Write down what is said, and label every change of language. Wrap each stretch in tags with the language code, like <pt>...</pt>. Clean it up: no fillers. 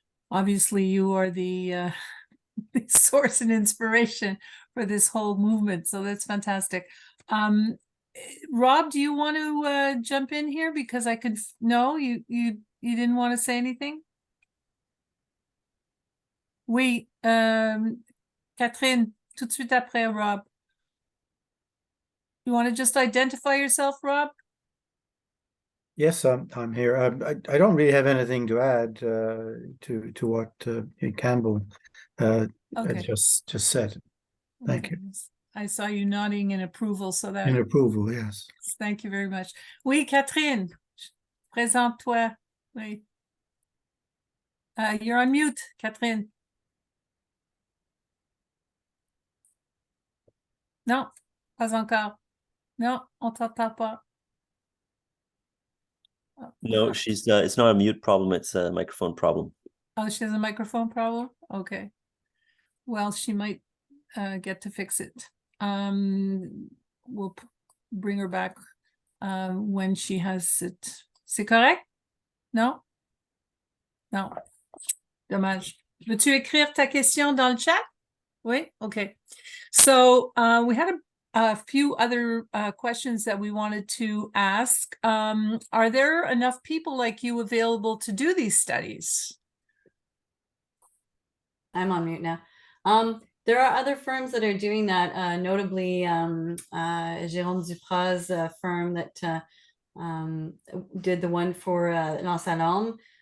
<en>Obviously, you are the source and inspiration for this whole movement, so that's fantastic. Rob, do you want to jump in here? Because I could, no, you didn't want to say anything?</en> <fr>Oui, Catherine, tout de suite après, Rob.</fr> <en>You want to just identify yourself, Rob? Yes, I'm here. I don't really have anything to add to what Campbell Okay. just said. Thank you. I saw you nodding in approval, so that. In approval, yes. Thank you very much.</en> <fr>Oui, Catherine, présente-toi. Oui.</fr> <en>You're on mute, Catherine.</en> <fr>Non, pas encore. Non, on t'entend pas.</fr> <en>No, she's it's not a mute problem, it's a microphone problem. Oh, she has a microphone problem? Okay. Well, she might get to fix it. We'll bring her back when she has it.</en> <fr>C'est correct? Non? Non. Dommage. Veux-tu écrire ta question dans le chat? Oui? Okay.</fr> <en>So we had a few other questions that we wanted to ask. Are there enough people like you available to do these studies? I'm on mute now. There are other firms that are doing that, notably Jérôme Duprat's firm that did the one for Lance Alarme.</en>